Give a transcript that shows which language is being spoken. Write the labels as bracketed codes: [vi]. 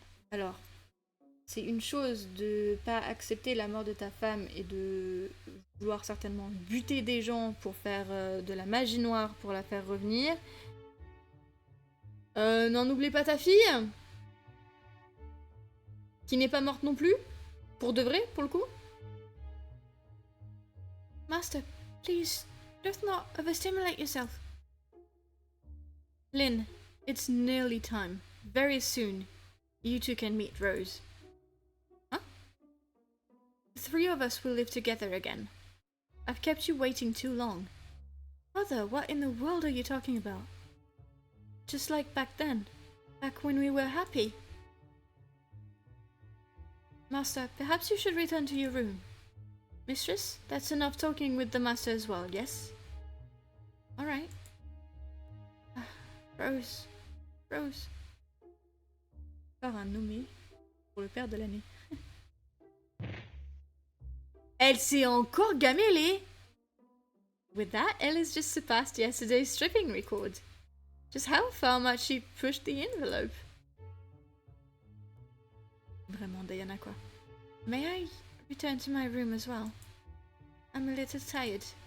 [fr] Alors, c'est une chose de pas accepter la mort de ta femme et de vouloir certainement buter des gens pour faire de la magie noire pour la faire revenir. N'en oublie pas ta fille, qui n'est pas morte non plus, pour de vrai, pour le coup. [en] Master, please, do not overstimulate yourself. Lynn, it's nearly time. Very soon, you two can meet Rose. Huh? The three of us will live together again. I've kept you waiting too long. Mother, what in the world are you talking about? Just like back then. Back when we were happy. Master, perhaps you should return to your room. Mistress, that's enough talking with the master as well, yes? Alright. Rose. [fr] Par un nommé pour le père de l'année. Elle s'est encore gamellée! [en] With that, Ellis just surpassed yesterday's stripping record. Just how far might she push the envelope? [fr] Vraiment, Diana, quoi. [en] May I return to my room as well? I'm a little tired.